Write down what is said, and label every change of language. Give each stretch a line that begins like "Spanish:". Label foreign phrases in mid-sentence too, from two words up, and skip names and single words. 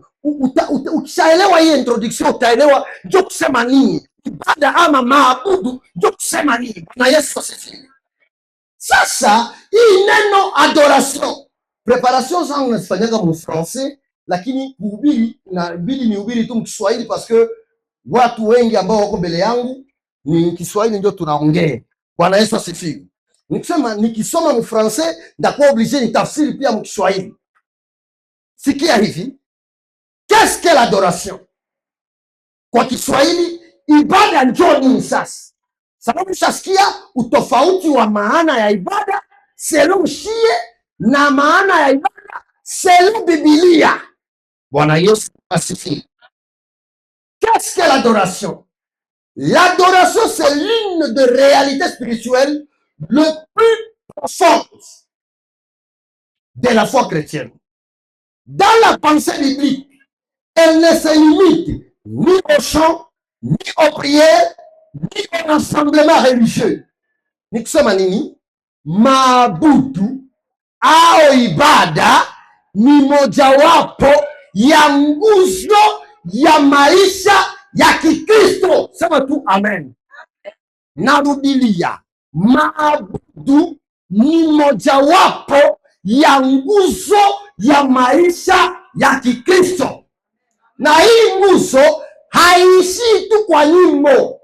Swahili: Ukishaelewa hii introduction utaelewa ndio kusema nini ibada ama maabudu, ndio kusema nini. Bwana Yesu asifiwe. Sasa hii neno
French: adoration, preparation
Swahili: zangu nazifanyaga mu français, lakini kuhubiri inabidi nihubiri tu mkiswahili
French: parce que
Swahili: watu wengi ambao wako mbele yangu ni Kiswahili ndio tunaongea. Bwana Yesu asifiwe. Nikisema nikisoma mu français ndakuwa obligé nitafsiri pia mu Kiswahili. Sikia hivi,
French: qu'est-ce que l'adoration?
Swahili: Kwa Kiswahili ibada ndio nini sasa? Sababu shasikia utofauti wa maana ya ibada selon shie na maana ya ibada selon Biblia. Bwana Yesu asifiwe.
French: Qu'est-ce que l'adoration? L'adoration, c'est l'une des réalités spirituelles le plus profonde de la foi chrétienne. Dans la pensée biblique, elle ne se limite ni au chant, ni aux prières, ni au rassemblement religieux.
Swahili: Ni kusema nini? Maabudu au ibada ni mojawapo ya nguzo ya maisha ya Kikristo. Sema tu amen. Narudilia, maabudu ni mojawapo ya nguzo ya maisha ya Kikristo, na hii nguzo haiishii tu kwa nyimbo.